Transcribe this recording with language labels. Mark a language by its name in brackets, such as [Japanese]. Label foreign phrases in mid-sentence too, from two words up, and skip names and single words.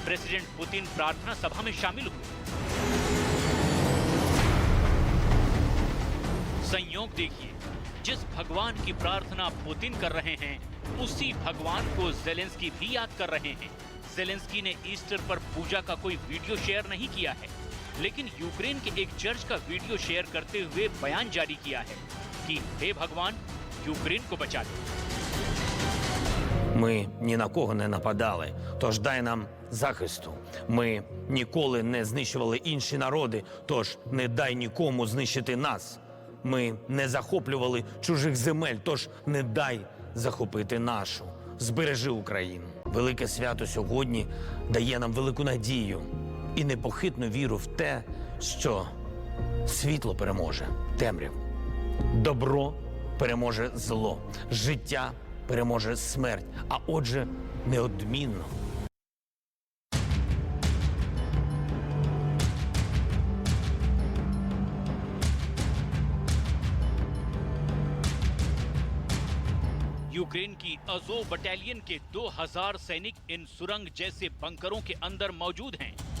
[Hindi] प्रेसिडेंट पुतिन प्रार्थना सभा में शामिल हुए। संयोग देखिए, जिस भगवान की प्रार्थना पुतिन कर रहे हैं उसी भगवान को ज़ेलेंस्की भी याद कर रहे हैं। ज़ेलेंस्की ने ईस्टर पर पूजा का कोई [English] video share [Hindi] नहीं किया है, लेकिन यूक्रेन के एक चर्च का [English] video share [Hindi] करते हुए बयान जारी किया है कि हे भगवान, यूक्रेन को बचा ले। [Ukrainian] Ми ні на кого не нападали, тож дай нам захисту. Ми ніколи не знищували інші народи, тож не дай нікому знищити нас. Ми не захоплювали чужих земель, тож не дай захопити нашу. Збережи Україну. велике свято сьогодні дає нам велику надію і непохитну віру в те, що світло переможе темряву, добро переможе зло, життя переможе смерть, а отже, неодмінно [Hindi] यूक्रेन की अजोव बटालियन के 2000 सैनिक इन सुरंग जैसे बंकरों के अंदर मौजूद हैं।